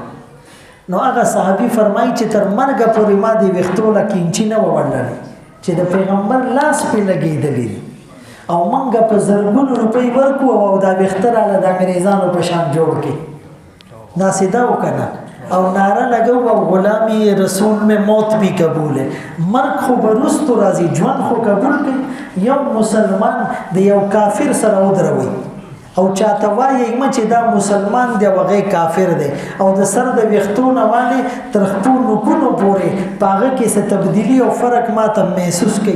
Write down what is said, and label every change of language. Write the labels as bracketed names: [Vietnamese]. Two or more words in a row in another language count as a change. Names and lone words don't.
[Pashto] نو هغه صحابي فرمایي چې تر مرګه پورې ما دې ویښتو له کینچي نه ووړلې چې د پیغمبر لاس پې لګېدلی او موږ په زرګونو روپۍ ورکو او دا ویښته راله د انګریزانو په شان جوړ کړي. داسې ده وکنه او نعره لګو او [Urdu] غلامی رسول میں موت بھی قبول ہے. [Pashto] مرګ خو به وروستو راځي، ژوند خو قبول کړي. یو مسلمان د یو کافر سره ودروي او چاته وایي چې دا مسلمان دی او هغه کافر دی او د سر د ویښتو نه والې تر خپلو نوکونو پورې په هغه کې څه تبدیلي او فرق ماته محسوس کوي.